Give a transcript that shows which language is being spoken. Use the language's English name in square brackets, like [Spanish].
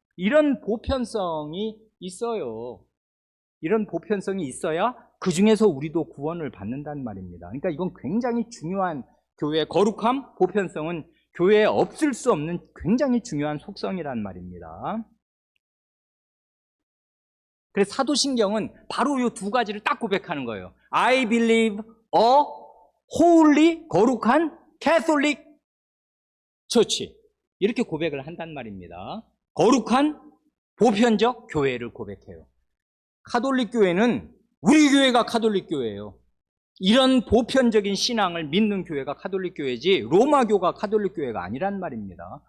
[Korean] 이런 보편성이 있어요. 이런 보편성이 있어야 그 중에서 우리도 구원을 받는단 말입니다. 그러니까 이건 굉장히 중요한, 교회의 거룩함, 보편성은 교회에 없을 수 없는 굉장히 중요한 속성이란 말입니다. 그래서 사도신경은 바로 이 두 가지를 딱 고백하는 거예요. [English] I believe a holy, [Korean] 거룩한 [English] Catholic Church. [Korean] 이렇게 고백을 한단 말입니다. 거룩한 보편적 교회를 고백해요. 카톨릭 교회는 우리 교회가 카톨릭 교회예요. 이런 보편적인 신앙을 믿는 교회가 카톨릭 교회지 로마교가 카톨릭 교회가 아니란 말입니다.